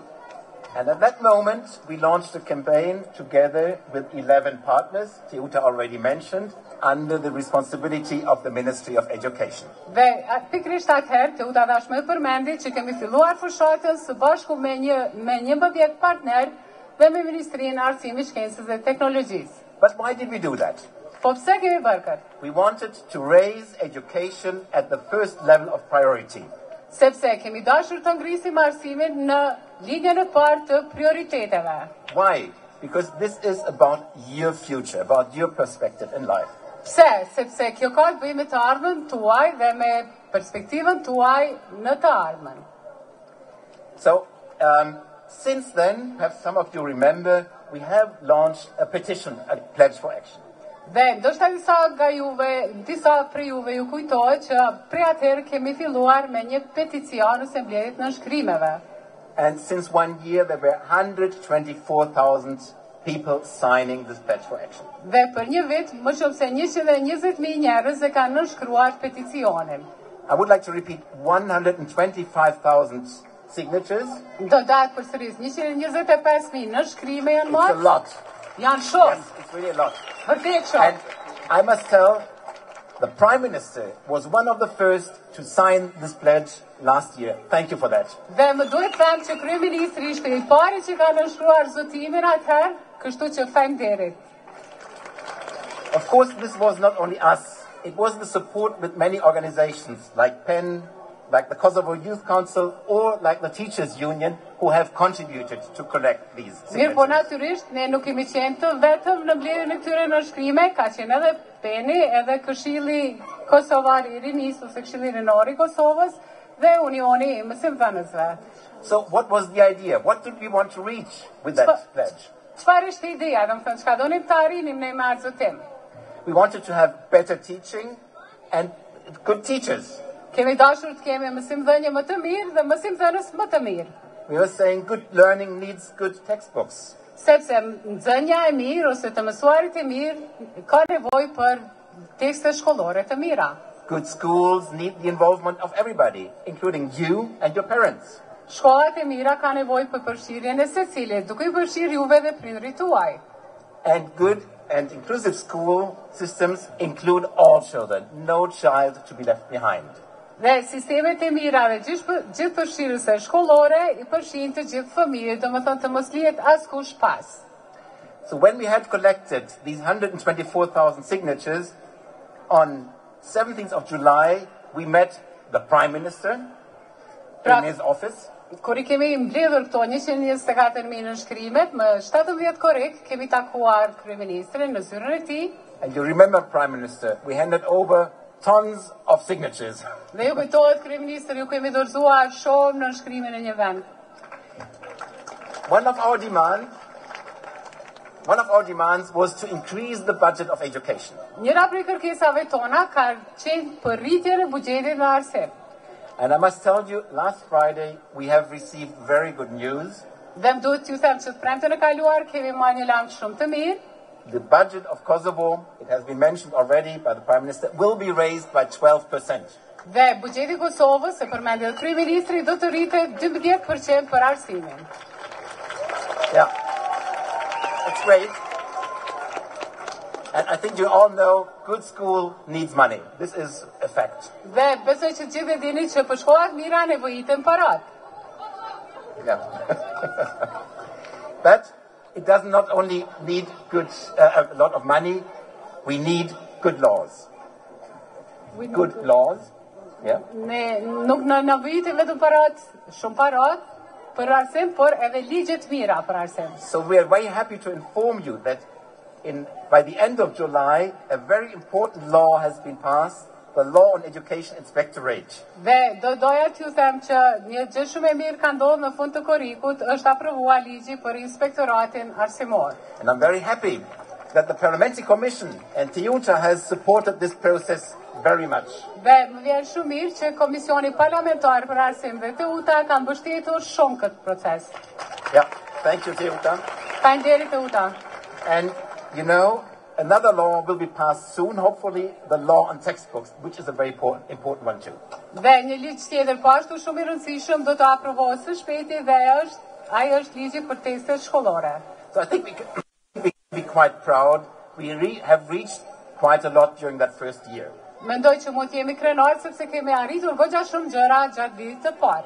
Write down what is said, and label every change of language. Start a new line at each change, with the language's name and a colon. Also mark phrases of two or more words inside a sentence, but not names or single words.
English: And at that moment, we launched a campaign together with 11 partners, Teuta already mentioned, under the responsibility of the Ministry of Education.
Albanian: Dhe pikërisht atëherë Teuta dash më përmendi që kemi filluar fushatën së bashku me 11 partner dhe me Ministrinë e Arsimit, Shkencës dhe Teknologjisë.
English: But why did we do that?
Albanian: Po pse kemi bërë këtë?
English: We wanted to raise education at the first level of priority.
Albanian: Sepse kemi dashur të ngrisim arsimin në linjën e parë të prioriteteve.
English: Why? Because this is about your future, about your perspective in life.
Albanian: Pse? Sepse kjo ka të bëjë me të ardhmen tuaj dhe me perspektivën tuaj në të ardhmen.
English: So, since then, perhaps some of you remember, we have launched a petition, a pledge for action.
Albanian: Dhe ndoshta disa prej juve ju kujtohet që prej atëherë kemi filluar me një peticion ose mbledhje të nënshkrimeve.
English: And since 1 year, there were 124,000 people signing this pledge for action.
Albanian: Dhe për një vit, më shumë se 120.000 njerëz e kanë nënshkruar peticionin.
English: I would like to repeat 125,000 signatures.
Albanian: Do datë përsëris 125.000 nënshkrime janë
English: It's a
Albanian: marrë.
English: lot.
Albanian: Janë shumë.
English: Yes, it's really a lot.
Albanian: Vërtet shumë.
English: And I must tell, the Prime Minister was one of the first to sign this pledge last year. Thank you for that.
Albanian: Dhe më duhet të them që kryeministri ishte i pari që ka nënshkruar zotimin atëherë, kështu që faleminderit.
English: Of course, this was not only us. It was the support with many organizations like PEN, like the Kosovo Youth Council, or like the Teachers Union, who have contributed to collect these
Albanian: Mirë, po
English: signatures.
Albanian: natyrisht, ne nuk kemi qenë të vetëm në mbledhjen e këtyre nënshkrime, ka qenë edhe PEN-i, edhe Këshilli Kosovar i Rinisë ose Këshilli Rinor i Kosovës dhe Unioni i Mësimdhënësve.
English: So what was the idea? What did we want to reach with that pledge?
Albanian: Çfarë ishte ideja? Do të thënë, çka donim të arrinim ne me atë zotim?
English: We wanted to have better teaching and good teachers.
Albanian: Kemi dashur të kemi mësimdhënie më të mirë dhe mësimdhënës më të mirë.
English: We were saying good learning needs good textbooks.
Albanian: Sepse nxënia e mirë ose të mësuarit e mirë ka nevojë për tekste shkollore të mira.
English: Good schools need the involvement of everybody, including you and your parents.
Albanian: Shkollat e mira ka nevojë për përfshirjen e secilit, duke i përfshirë juve dhe prindrit tuaj.
English: And good and inclusive school systems include all children, no child to be left behind.
Albanian: Dhe sistemet e mira dhe gjithë përfshirëse shkollore i përfshin të gjithë fëmijët, domethënë të mos lihet askush pas.
English: So when we had collected these 124,000 signatures, on 17th of July, we met the Prime Minister in his office.
Albanian: Kur I kemi mbledhur këto 124.000 nënshkrimet, më 17 korrik kemi takuar kryeministrin në zyrën e tij.
English: And you remember, Prime Minister, we handed over tons of signatures.
Albanian: Dhe ju kujtohet kryeministri, ju kemi dorëzuar shumë nënshkrimin e një vend.
English: One of our demands was to increase the budget of education.
Albanian: Njëra prej kërkesave tona ka qenë për rritjen e buxhetit në arsim.
English: And I must tell you, last Friday we have received very good news.
Albanian: Dhe më duhet t'ju them që të premten e kaluar kemi marrë një lajm shumë të mirë.
English: The budget of Kosovo, it has been mentioned already by the Prime Minister, will be raised by 12%.
Albanian: Dhe buxheti I Kosovës, e përmendi edhe kryeministri, do të rritet 12% për arsimin.
English: Yeah, it's great. And I think you all know good school needs money. This is a fact.
Albanian: Dhe besoj që gjithë e dini që për shkollat mira nevojiten parat.
English: Yeah. But it does not only need a lot of money, we need good laws. Good laws Yeah.
Albanian: Ne nuk na vijte vetëm parat, shumë parat për arsim, por edhe ligje të mira për arsim.
English: So we are very happy to inform you that by the end of July, a very important law has been passed, the Law on Education Inspectorate.
Albanian: Dhe doja t'ju them që një gjë shumë e mirë ka ndodhur në fund të korrikut, është aprovuar ligji për inspektoratin arsimor.
English: And I'm very happy that the Parliamentary Commission and TIUTA has supported this process very much.
Albanian: Dhe më vjen shumë mirë që Komisioni Parlamentar për Arsim dhe TIUTA kanë mbështetur shumë këtë proces.
English: Yeah, thank you, TIUTA.
Albanian: Faleminderit TIUTA.
English: And you know, another law will be passed soon, hopefully the law on textbooks, which is a very important one too.
Albanian: Dhe një ligj tjetër po ashtu shumë i rëndësishëm do të aprovohet së shpejti dhe ai është ligji për testet shkollore.
English: So I think we can be quite proud. We have reached quite a lot during that first year.
Albanian: Mendoj që mund të jemi krenar sepse kemi arritur goxha shumë gjëra gjatë vitit të parë.